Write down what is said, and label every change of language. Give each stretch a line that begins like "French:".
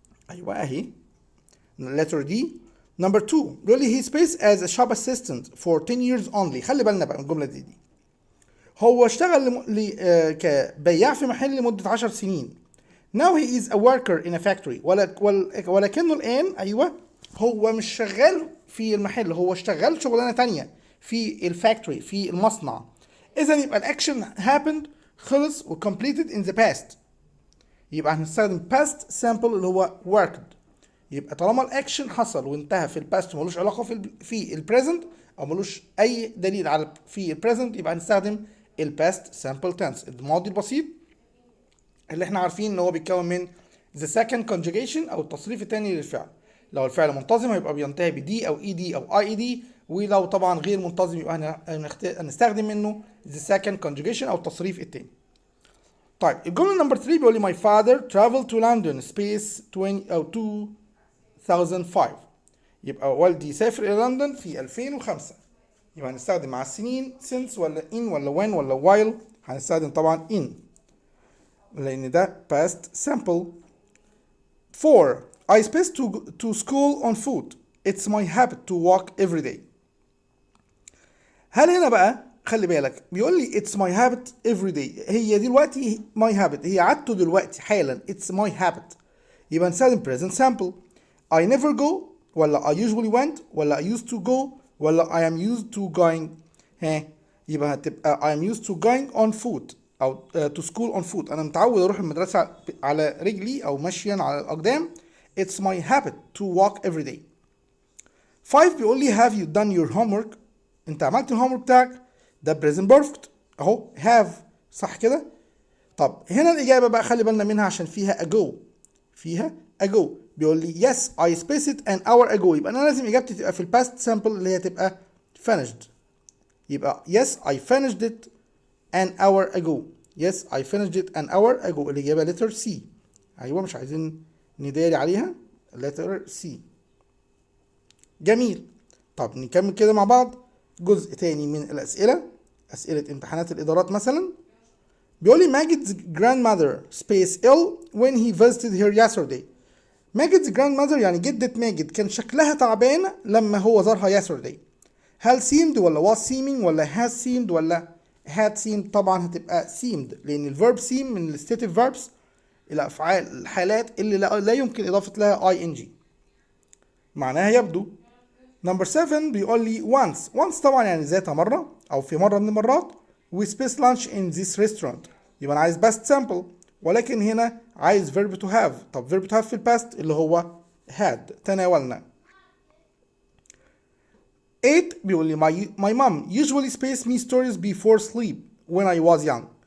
Arabic: أيوة أهي
English: letter D. Number 2
Arabic: بيقول لي
English: he spaced as a shop assistant for 10 years only.
Arabic: خلي بالنا بقى من الجملة دي. هو اشتغل كبياع في محل لمدة 10 سنين.
English: Now he is a worker in a factory.
Arabic: ولكنه الآن أيوة هو مش شغال في المحل، هو اشتغل شغلانة تانية في الفاكتوري في المصنع. إذا يبقى الأكشن
English: happened
Arabic: خلص و
English: completed in the past.
Arabic: يبقى هنستخدم past simple اللي هو worked. يبقى طالما الأكشن حصل وانتهى في الباست ملوش علاقة في البريزنت أو ملوش أي دليل على في البريزنت، يبقى هنستخدم الباست simple tense الماضي البسيط اللي احنا عارفين ان هو بيتكون من
English: the second conjugation
Arabic: او التصريف الثاني للفعل. لو الفعل منتظم هيبقى بينتهي بدي او اي دي او اي دي، ولو طبعا غير منتظم يبقى هنستخدم منه
English: the second conjugation
Arabic: او التصريف الثاني. طيب الجمله نمبر 3 بيقول لي
English: my father traveled to London space 2005.
Arabic: يبقى والدي سافر الى لندن في 2005. يبقى هنستخدم مع السنين since ولا in ولا when ولا while؟ هنستخدم طبعا in لأن ده past simple.
English: 4 I spaced to school on foot. It's my habit to walk every day.
Arabic: هل هنا بقى خلي بالك بيقول لي
English: it's my habit every day.
Arabic: هي دلوقتي my habit هي عادته دلوقتي حالا
English: it's my habit.
Arabic: يبقى نستخدم present simple.
English: I never go ولا I usually went ولا I used to go ولا I am used to going.
Arabic: يبقى هتبقى
English: I am used to going on foot أو to school on foot.
Arabic: أنا متعود أروح المدرسة على رجلي أو مشيا على الأقدام.
English: It's my habit to walk every day.
Arabic: 5 بيقول لي
English: have you done your homework؟
Arabic: أنت عملت الهومورك بتاعك؟ ده present perfect أهو have صح كده؟ طب هنا الإجابة بقى خلي بالنا منها عشان فيها ago. فيها
English: ago
Arabic: بيقول لي
English: yes I spaced it an hour ago.
Arabic: يبقى أنا لازم إجابتي تبقى في الباست simple اللي هي تبقى finished. يبقى
English: yes I finished it an hour ago. Yes I finished it an hour ago.
Arabic: الإجابة
English: letter C.
Arabic: أيوة مش عايزين نداري عليها letter C. جميل. طب نكمل كده مع بعض جزء تاني من الأسئلة. أسئلة امتحانات الإدارات مثلا. بيقول لي
English: ماجد's grandmother space ill when he visited her yesterday.
Arabic: ماجد's grandmother يعني جدة ماجد كان شكلها تعبان لما هو زارها yesterday. هل seemed ولا was seeming ولا has seemed ولا had seemed؟ طبعا هتبقى seemed لأن الverb seem من الستيتيف verbs الأفعال الحالات اللي لا يمكن إضافة لها ing معناها يبدو. نمبر 7 بيقول لي once طبعا يعني ذات مرة أو في مرة من المرات.
English: we space lunch in this restaurant.
Arabic: يبقى أنا عايز past simple، ولكن هنا عايز verb to have. طب verb to have في الباست اللي هو had، تناولنا.
English: 8
Arabic: بيقول لي
English: my mom usually space me stories before sleep when I was young.